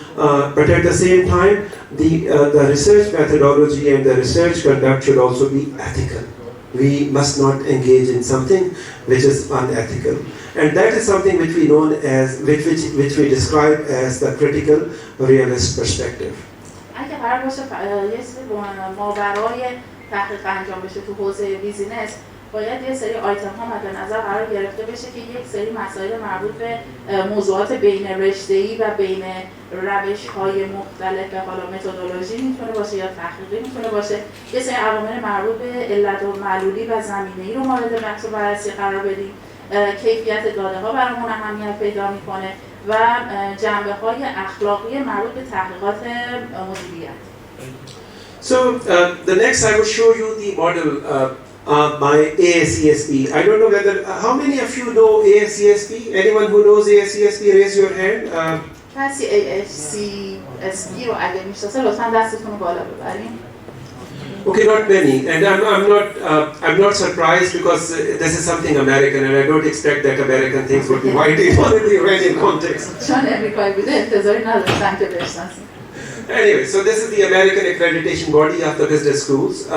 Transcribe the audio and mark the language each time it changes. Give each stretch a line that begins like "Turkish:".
English: But at the same time, the research methodology and the research conduct should also be ethical. We must not engage in something which is unethical. And that is something which we known as, which we describe as the critical realist perspective.
Persian: اگه قرار باشه یه سری ماورای تحقیق انجام بشه تو حوزه بیزینس، باید یه سری آیتم ها مد نظر قرار گرفته بشه که یک سری مسائل مربوط به موضوعات بین رشته‌ای و بین روش‌های مختلف، حالا متدولوژی میتونه باشه یا تحقیقی میتونه باشه، یه سری عوامل مربوط به علت و معلولی و زمینه‌ای رو مورد بحث و بررسی قرار بدیم. کیفیت داده ها برامون اهمیت پیدا میکنه و جنبه‌های اخلاقی مربوط به تحقیقات مدیریت.
English: So the next I will show you the model by ASCSP. I don't know whether, how many of you know ASCSP? Anyone who knows ASCSP, raise your hand.
Persian: کسی ASCSP رو اگه میشناسه لطفاً دستتون رو بالا ببرین.
English: Okay, not many, and I'm not surprised because this is something American, and I don't expect that American things would be widely known in the Iranian context.
Persian: چون امریکایی بوده انتظاری نداشتم که بشناسیم.
English: Anyway, so this is the American accreditation body of the business schools.